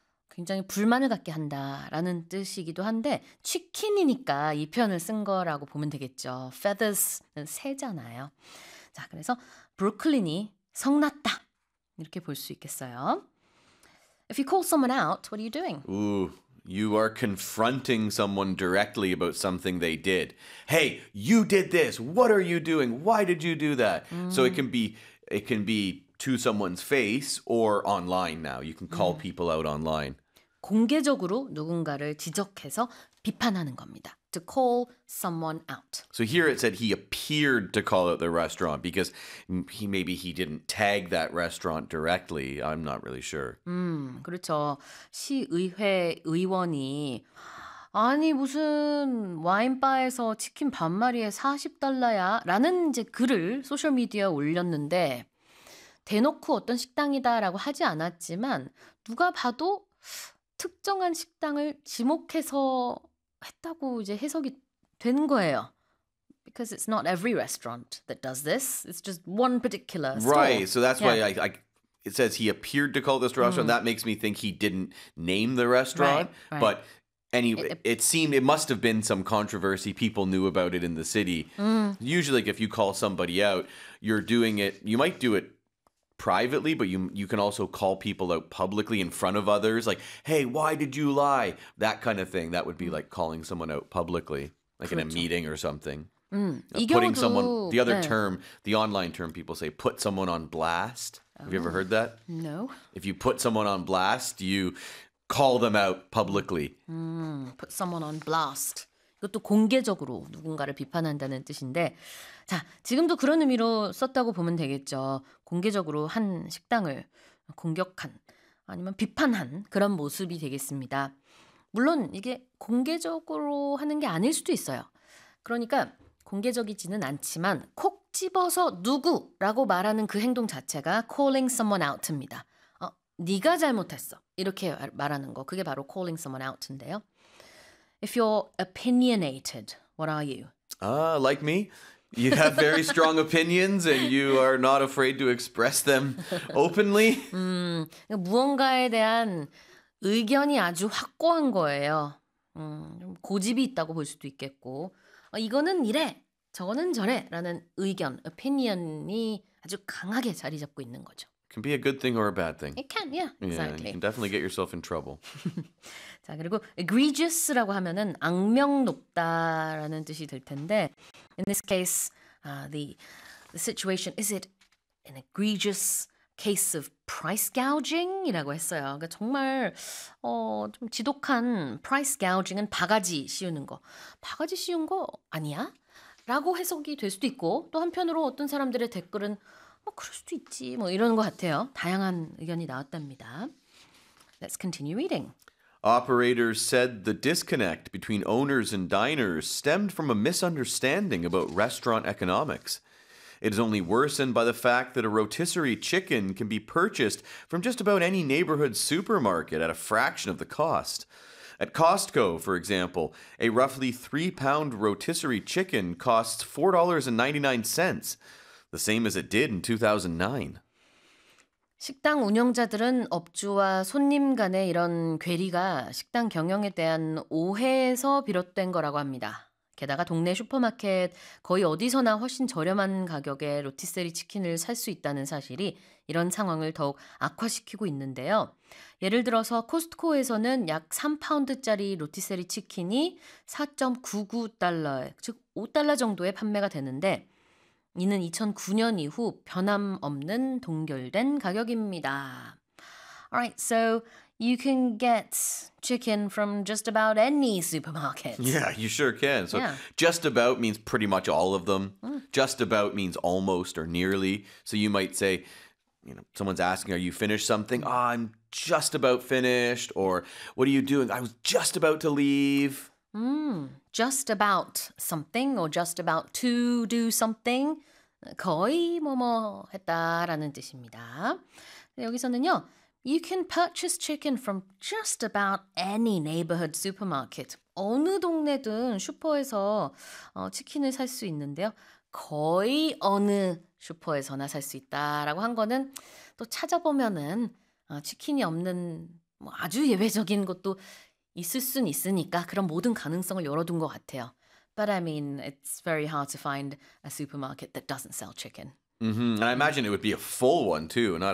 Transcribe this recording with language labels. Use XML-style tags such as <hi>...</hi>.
<ko>굉장히 불만을 갖게 한다라는 뜻이기도 한데 치킨이니까 이 표현을 쓴 거라고 보면 되겠죠. Feathers는 새잖아요. 자, 그래서 브루클린이 성났다. 이렇게 볼수 있겠어요.</ko> <en>If you call someone out, what are you doing? Ooh, you are confronting someone directly about something they did. Hey, you did this. What are you doing? Why did you do that? So it can be to someone's face or online now. You can call people out online.</en> <ko>공개적으로 누군가를 지적해서 비판하는 겁니다.</ko> <en>To call someone out. So here it said he appeared to call out the restaurant because maybe he didn't tag that restaurant directly. I'm not really sure.</en> <ko>그렇죠. 시의회 의원이 아니 무슨 와인바에서 치킨 반마리에 $40야? 라는 이제 글을 소셜미디어에 올렸는데 대놓고 어떤 식당이다라고 하지 않았지만 누가 봐도 특정한 식당을 지목해서 했다고 이제 해석이 된 거예요.</ko> <en>Because it's not every restaurant that does this. It's just one particular store. Right, so that's why I it says he appeared to call this restaurant. That makes me think he didn't name the restaurant, but anyway, it seemed it must have been some controversy. People knew about it in the city. Usually, like if you call somebody out, you're doing it, you might do it privately, but you can also call people out publicly in front of others, like, hey, why did you lie? That kind of thing. That would be like calling someone out publicly, like</en> <ko>그렇죠.</ko> <en>In a meeting or something. Putting someone, the other</en> <ko>네.</ko> <en>term, the online term people say, put someone on blast. Have you ever heard that? No. If you put someone on blast, you call them out publicly. Put someone on blast.</en> <ko>이것도 공개적으로 누군가를 비판한다는 뜻인데 자, 지금도 그런 의미로 썼다고 보면 되겠죠. 공개적으로 한 식당을 공격한 아니면 비판한 그런 모습이 되겠습니다. 물론 이게 공개적으로 하는 게 아닐 수도 있어요. 그러니까 공개적이지는 않지만 콕 집어서 누구라고 말하는 그 행동 자체가 calling someone out입니다. 네가 잘못했어 이렇게 말하는 거 그게 바로 calling someone out인데요.</ko> <en>If you're opinionated, what are you? Like me? You have very strong opinions and you are not afraid to express them openly?</en> <ko>무언가에 대한 의견이 아주 확고한 거예요. 고집이 있다고 볼 수도 있겠고 이거는 이래, 저거는 저래 라는 의견, opinion이 아주 강하게 자리 잡고 있는 거죠.</ko> <en>It can be a good thing or a bad thing. It can, yeah, exactly. Yeah, you can definitely get yourself in trouble.</en> <ko>자, 그리고 egregious라고 하면은 악명 높다라는 뜻이 될 텐데</ko> <en>in this case, the situation, is it an egregious case of price gouging?</en> <ko>이라고 했어요. 그러니까 정말 좀 지독한 price gouging은 바가지 씌우는 거. 바가지 씌운 거 아니야? 라고 해석이 될 수도 있고 또 한편으로 어떤 사람들의 댓글은 그럴 수도 있지. 뭐 이런 것 같아요. 다양한 의견이 나왔답니다.</ko> <en>Let's continue reading. Operators said the disconnect between owners and diners stemmed from a misunderstanding about restaurant economics. It is only worsened by the fact that a rotisserie chicken can be purchased from just about any neighborhood supermarket at a fraction of the cost. At Costco, for example, a roughly 3-pound rotisserie chicken costs $4.99. The same as it did in 2009.</en> <ko>식당 운영자들은 업주와 손님 간의 이런 괴리가 식당 경영에 대한 오해에서 비롯된 거라고 합니다. 게다가 동네 슈퍼마켓 거의 어디서나 훨씬 저렴한 가격에 로티세리 치킨을 살 수 있다는 사실이 이런 상황을 더욱 악화시키고 있는데요. 예를 들어서 코스트코에서는 약 3파운드짜리 로티세리 치킨이 $4.99, 즉 $5 정도에 판매가 되는데 이는 2009년 이후 변함 없는 동결된 가격입니다.</ko> <en>All right, so you can get chicken from just about any supermarket. Yeah, you sure can. So yeah. Just about means pretty much all of them. Just about means almost or nearly. So you might say, you know, someone's asking, are you finished something? Oh, I'm just about finished. Or what are you doing? I was just about to leave. Just about something or just about to do something.</en> <ko>거의 뭐뭐 했다라는 뜻입니다. 여기서는요,</ko> <en>you can purchase chicken from just about any neighborhood supermarket.</en> <ko>어느 동네든 슈퍼에서 치킨을 살 수 있는데요. 거의 어느 슈퍼에서나 살 수 있다라고 한 거는 또 찾아보면은 치킨이 없는 뭐 아주 예외적인 것도 있을 순 있으니까 그런 모든 가능성을 열어둔 것 같아요.</ko> <en>But I mean, it's very hard to find a supermarket that doesn't sell chicken. Mm-hmm. And I imagine it would be a full one too, not a</en>